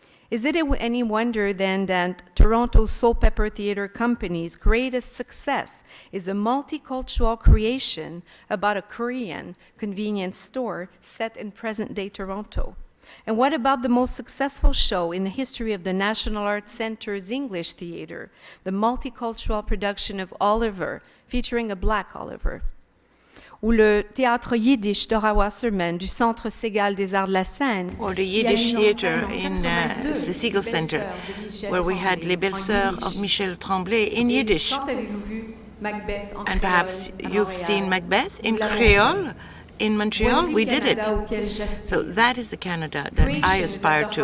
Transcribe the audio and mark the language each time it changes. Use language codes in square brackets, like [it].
[en] Is it any wonder then that Toronto's Soul Pepper Theatre Company's greatest success is a multicultural creation about a Korean convenience store set in present-day Toronto? And what about the most successful show in the history of the National Arts Centre's English Theatre, the multicultural production of Oliver, featuring a Black Oliver? [fr] Ou le théâtre Yiddish d'Orawa-Sermon du Centre Segal des Arts de la Scène. [en] Or the Yiddish theater in the Segal Center, where we had Les Belles Sœurs of Michel Tremblay in Yiddish. And perhaps you've seen Macbeth in Creole in Montreal, we did it. So that is the Canada that I aspire to.